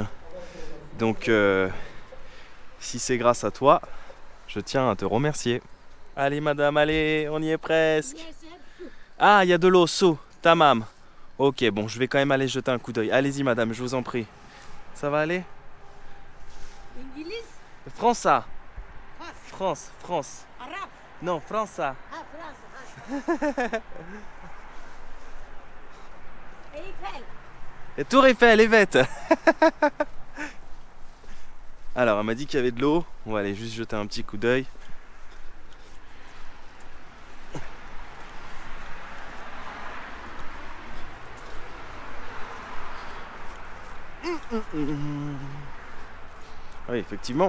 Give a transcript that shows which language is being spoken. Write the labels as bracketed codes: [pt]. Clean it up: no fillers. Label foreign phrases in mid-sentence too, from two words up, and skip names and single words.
[fr] Donc si c'est grâce à toi, je tiens à te remercier. Allez madame, allez, on y est presque. Ah, il y a de l'eau, saut, tamam. Ok, bon, je vais quand même aller jeter un coup d'œil. Allez-y madame, je vous en prie. Ça va aller? [tr] İngiliz, Fransa. Fas, [fr] France. [tr] Arap, Non, Fransa. Fransa. Eyfel. [fr] Et Tour Eiffel, Évette. Alors, elle m'a dit qu'il y avait de l'eau. On va aller juste jeter un petit coup d'œil. Oui, effectivement.